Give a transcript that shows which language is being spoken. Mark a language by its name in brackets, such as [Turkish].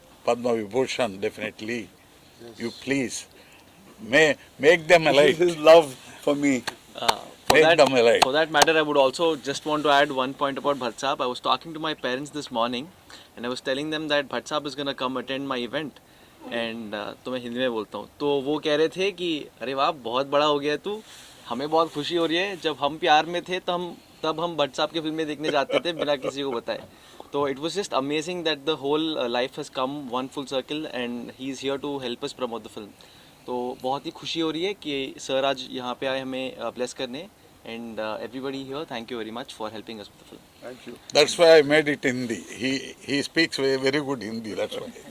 [English] Padma Vibhushan, definitely. Yes. You please make them alight. His love for me. For that matter, I would also just want to add one point about Bhatt Saab. I was talking to my parents this morning and I was telling them that Bhatt Saab is going to come attend my event. [Hindi] And तो मैं हिंदी में बोलता हूँ, तो वो कह रहे थे कि अरे वाह बहुत बड़ा हो गया तू, हमें बहुत खुशी हो रही है. जब हम प्यार में थे तब हम भट्ट साहब की फिल्में देखने जाते थे बिना किसी को बताए. [English] तो it was just amazing that the whole life has come one full circle and he is here to help us promote the film. [Hindi] तो बहुत ही खुशी हो रही है कि सर आज यहाँ पे आए हमें bless करने. [English] And everybody here, thank you very much for helping us with the film. Thank you. That's why I made it in Hindi. He speaks very good Hindi, that's why.